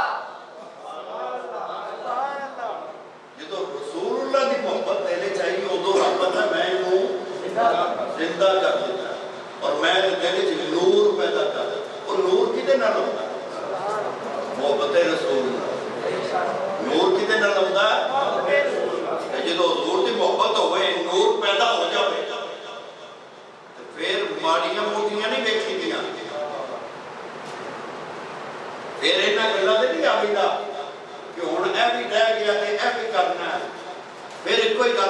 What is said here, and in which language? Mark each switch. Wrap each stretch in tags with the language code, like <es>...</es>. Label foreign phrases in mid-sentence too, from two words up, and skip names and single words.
<pa>جدوں رسول اللہ کی محبت دینے چاہیے ادوں رب دا میں نو زندہ کر دیتا اور میں دل وچ نور پیدا کر دیتا اور نور کدے نال ہوندا محبت رسول نور کدے نال ہوندا جدوں حضور دی محبت ہوئے نور پیدا ہو جاوے تے پھر ماڑیاں موٹیاں نہیں ویکھی دیاں پھر انہاں گلاں تے نہیں آویدا کہ ہن اے بھی رہ گیا تے اے بھی کرنا ہے پھر ایک کوئی گل</pa>